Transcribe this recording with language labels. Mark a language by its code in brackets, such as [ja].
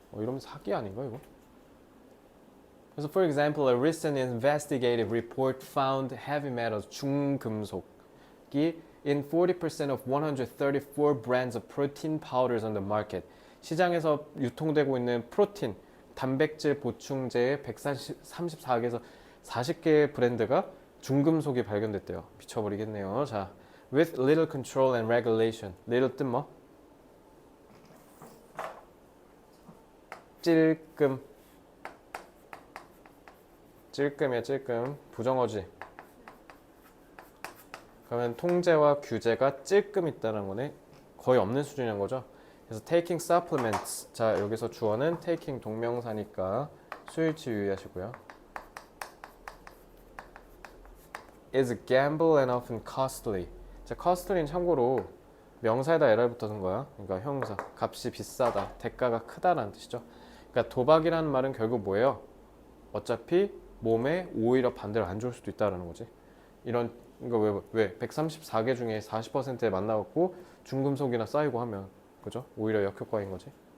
[ko] 이러면 사기 아닌가 이거? 그래서 [en] for example, a recent investigative report found heavy metals [ko] 중금속이 [en] in 40% of 134 brands of protein powders on the market. [ko] 시장에서 유통되고 있는 프로틴, 단백질 보충제의 134개에서 40개의 브랜드가 중금속이 발견됐대요. 미쳐버리겠네요. 자, [en] with little control and regulation. [ko] little 뜻 뭐? 찔끔. 찔끔이야, 찔끔. 부정어지. 그러면 통제와 규제가 찔끔 있다는 거네. 거의 없는 수준인 거죠. 그래서 [en] taking supplements. [ko] 자, 여기서 주어는 taking 동명사니까 수일치 유의하시고요. [en] is a gamble and often costly. [ko] 자, costly는 참고로 명사에다 LR 붙어준 거야. 그러니까 형용사. 값이 비싸다. 대가가 크다라는 뜻이죠. 그러니까 도박이라는 말은 결국 뭐예요? 어차피 몸에 오히려 반대로 안 좋을 수도 있다라는 거지. 이런 이거 왜 134개 중에 40%에 만나갖고 중금속이나 쌓이고 하면 그죠? 오히려 역효과인 거지.